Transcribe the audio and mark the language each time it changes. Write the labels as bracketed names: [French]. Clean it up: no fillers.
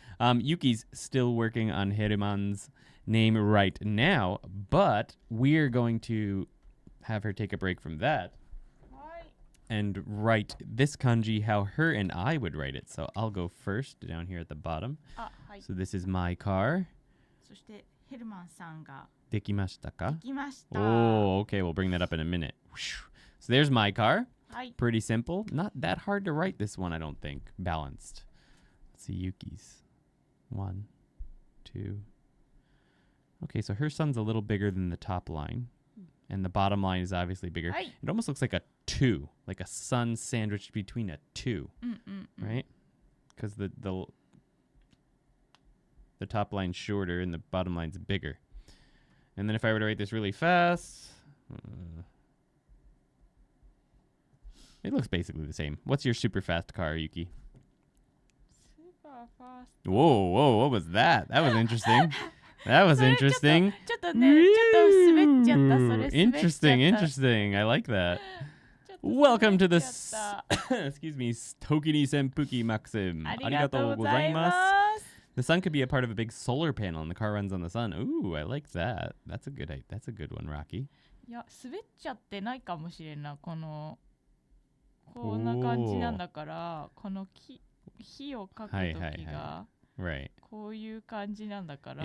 [English] Yuki's still working on Heruman's name right now, but we're going to have her take a break from that and write this kanji how her and I would write it. So I'll go first down here at the bottom. So this is my car. [Japanese] そしてヘルマンさんができましたか? できました。 [English] Oh, okay. We'll bring that up in a minute. So there's my car. [Japanese] はい。 [English] Pretty simple. Not that hard to write this one, I don't think. Balanced. Let's see Yuki's. 1, 2. Okay, so her sun's a little bigger than the top line. And the bottom line is obviously bigger. [Japanese] はい。 [English] It almost looks like a 2. Like a sun sandwiched between a 2. Right? Because the top line's shorter and the bottom line's bigger. And then if I were to write this really fast... it looks basically the same. What's your super fast car, Yuki? Super fast. Whoa, what was that? That was interesting. That was interesting. [Japanese] ちょっとね、ちょっと滑っちゃった。それ滑っちゃった。 [English] Interesting, interesting. I like that. Welcome to this, excuse me, ToKini Senpuki Maxim. [Japanese] ありがとうございます。 [English] The sun could be a part of a big solar panel and the car runs on the sun. Ooh, I like that. That's a good one, Rocky. [Japanese] いや、滑っちゃってないかもしれんな。こんな感じなんだから、この火をかくときが、 [English] Right. [Japanese] こういう感じなんだから。